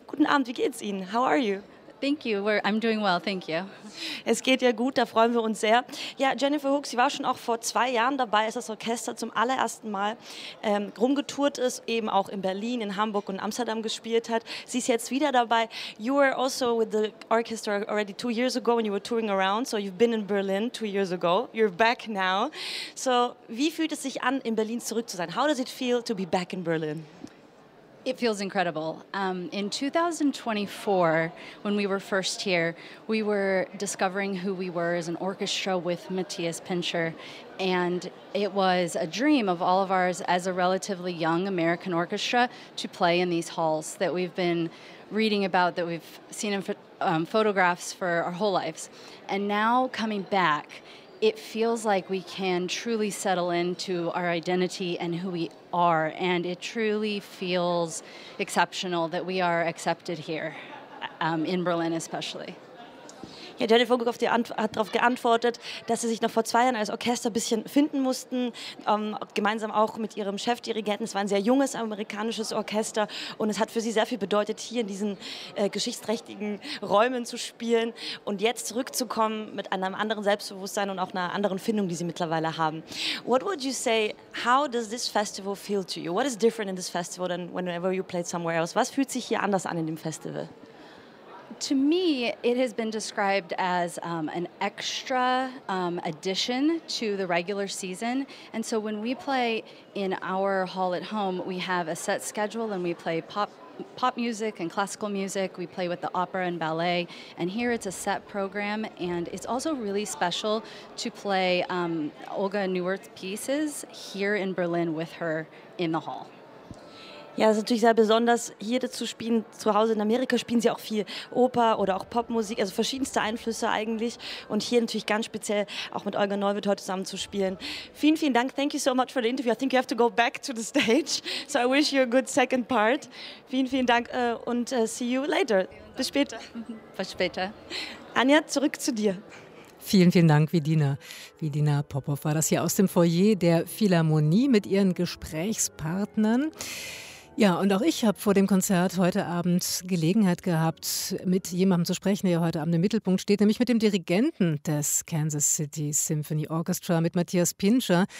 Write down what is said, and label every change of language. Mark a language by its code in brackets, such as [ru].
[de] Guten Abend, wie geht's Ihnen? [en] How are you? Thank you. I'm doing well, thank you. [de] Es geht ja gut, da freuen wir uns sehr. Ja, Jennifer Hook, Sie war schon auch vor 2 Jahren dabei, als das Orchester zum allerersten Mal rumgetourt ist, eben auch in Berlin, in Hamburg und Amsterdam gespielt hat. Sie ist jetzt wieder dabei. [en] You were also with the orchestra already 2 years ago when you were touring around, so you've been in Berlin 2 years ago. You're back now. [de] So, wie fühlt es sich an, in Berlin zurück zu sein? [en] How does it feel to be back in Berlin? It feels incredible. In 2024, when we were first here, we were discovering who we were as an orchestra with Matthias Pinscher. And it was a dream of all of ours as a relatively young American orchestra to play in these halls that we've been reading about, that we've seen in photographs for our whole lives. And now coming back, it feels like we can truly settle into our identity and who we are. And it truly feels exceptional that we are accepted here, in Berlin especially. [de] Ja, Daniel Vogel hat darauf geantwortet, dass sie sich noch vor 2 Jahren als Orchester ein bisschen finden mussten, gemeinsam auch mit ihrem Chefdirigenten. Es war ein sehr junges amerikanisches Orchester und es hat für sie sehr viel bedeutet, hier in diesen geschichtsträchtigen Räumen zu spielen und jetzt zurückzukommen mit einem anderen Selbstbewusstsein und auch einer anderen Findung, die sie mittlerweile haben. [en] What would you say, how does this festival feel to you? What is different in this festival than whenever you played somewhere else? [de] Was fühlt sich hier anders an in dem Festival? [en] To me, it has been described as an extra addition to the regular season. And so when we play in our hall at home, we have a set schedule and we play pop music and classical music. We play with the opera and ballet. And here it's a set program. And it's also really special to play Olga Neuwirth's pieces here in Berlin with her in the hall. [de] Ja, es ist natürlich sehr besonders, hier zu spielen. Zu Hause in Amerika spielen sie auch viel Oper oder auch Popmusik, also verschiedenste Einflüsse eigentlich. Und hier natürlich ganz speziell auch mit Olga Neuwirth heute zusammen zu spielen. Vielen, vielen Dank. [en] Thank you so much for the interview. I think you have to go back to the stage. So I wish you a good second part. [de] Vielen, vielen Dank und [en] see you later. [de] Bis später. Bis später. Anja, zurück zu dir. Vielen, vielen Dank, Vidina. Vidina Popov war das hier aus dem Foyer der Philharmonie mit ihren Gesprächspartnern. Ja, und auch ich habe vor dem Konzert heute Abend Gelegenheit gehabt, mit jemandem zu sprechen, der heute Abend im Mittelpunkt steht, nämlich mit dem Dirigenten des Kansas City Symphony Orchestra, mit Matthias Pinscher.